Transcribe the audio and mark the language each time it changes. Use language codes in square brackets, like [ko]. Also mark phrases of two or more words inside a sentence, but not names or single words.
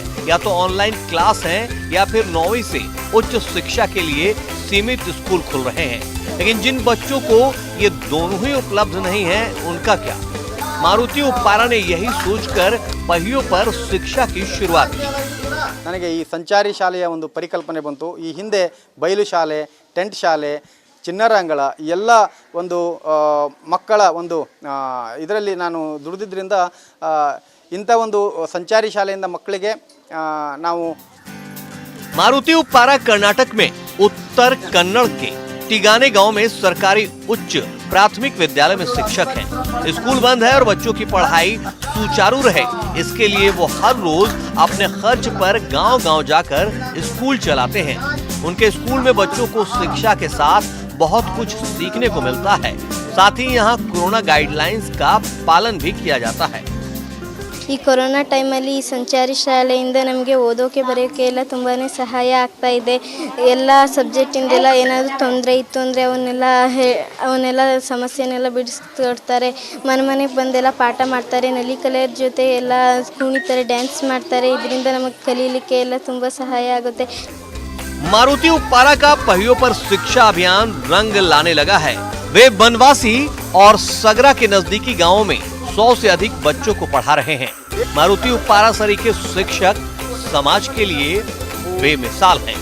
[hi] या तो ऑनलाइन क्लास है या फिर 9वीं से उच्च शिक्षा के लिए सीमित स्कूल खुल रहे हैं। लेकिन जिन बच्चों को ये दोनों ही उपलब्ध नहीं है, उनका क्या? मारुति उपपारा ने यही सोचकर पहियों पर शिक्षा की शुरुआत की। [kn] ನನಗೆ ಈ ಸಂಚಾರಿ ಶಾಲೆಯ ಒಂದು ಪರಿಕಲ್ಪನೆ ಬಂತು। ಈ ಹಿಂದೆ ಬಯಲು ಶಾಲೆ, ಟೆಂಟ್ ಶಾಲೆ, ಚಿನ್ನರಂಗಳ ಎಲ್ಲ ಒಂದು ಮಕ್ಕಳ ಒಂದು ಇದರಲ್ಲಿ ನಾನು ದುಡಿದಿದ್ದರಿಂದ ಇಂಥ ಒಂದು ಸಂಚಾರಿ ಶಾಲೆಯಿಂದ ಮಕ್ಕಳಿಗೆ ನಾವು [hi] मारुति उपपारा कर्नाटक में उत्तर कन्नड़ के टिगाने गांव में सरकारी उच्च प्राथमिक विद्यालय में शिक्षक हैं। स्कूल बंद है और बच्चों की पढ़ाई सुचारू रहे, इसके लिए वो हर रोज अपने खर्च पर गांव-गांव जाकर स्कूल चलाते हैं। उनके स्कूल में बच्चों को शिक्षा के साथ बहुत कुछ सीखने को मिलता है। साथ ही यहाँ कोरोना गाइडलाइंस का पालन भी किया जाता है। [kn] ಈ ಕೊರೋನಾ ಟೈಮಲ್ಲಿ ಈ ಸಂಚಾರಿ ಶಾಲೆಯಿಂದ ನಮಗೆ ಓದೋಕೆ ಬರೆಯೋಕೆ ಎಲ್ಲ ತುಂಬಾ ಸಹಾಯ ಆಗ್ತಾ ಇದೆ। ಎಲ್ಲ ಸಬ್ಜೆಕ್ಟಿಂದೆಲ್ಲ ಏನಾದರೂ ತೊಂದರೆ ಇತ್ತು ಅಂದರೆ ಅವನ್ನೆಲ್ಲ ಸಮಸ್ಯೆನೆಲ್ಲ ಬಿಡಿಸ್ಕೊಡ್ತಾರೆ। ಮನೆಗೆ ಬಂದೆಲ್ಲ ಪಾಠ ಮಾಡ್ತಾರೆ, ನಲಿ ಕಲೆಯರ ಜೊತೆ ಎಲ್ಲ ಕುಣಿತಾರೆ, ಡ್ಯಾನ್ಸ್ ಮಾಡ್ತಾರೆ। ಇದರಿಂದ ನಮಗೆ ಕಲೀಲಿಕ್ಕೆ ಎಲ್ಲ ತುಂಬ ಸಹಾಯ ಆಗುತ್ತೆ। [hi] मारुति उपपारा का पहियों पर शिक्षा अभियान रंग लाने लगा है। वे बनवासी और सगरा के नजदीकी गांवों में 100 से अधिक बच्चों को पढ़ा रहे हैं। मारुति उपपारा सरीखे शिक्षक समाज के लिए बेमिसाल हैं।